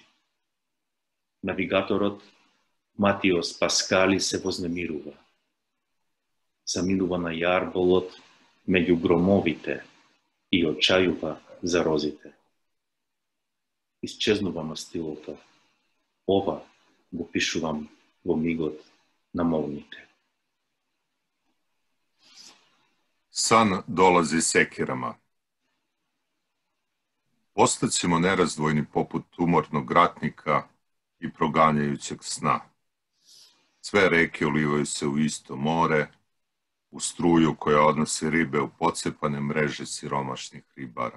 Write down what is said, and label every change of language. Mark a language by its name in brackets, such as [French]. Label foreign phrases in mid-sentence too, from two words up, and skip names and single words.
[Macedonian] Навигаторот Матиос Паскали се вознемирува. Заминува на јарболот меѓу громовите и очајува за розите. Исчезнува мастилото. Ова го пишувам во мигот на молните. [Serbian] San dolazi sekirama. Ostaćemo nerazdvojni poput umornog ratnika i proganjajućeg sna. Sve reke ulivaju se u isto more, u struju koja odnose ribe u pocepane mreže siromašnih ribara.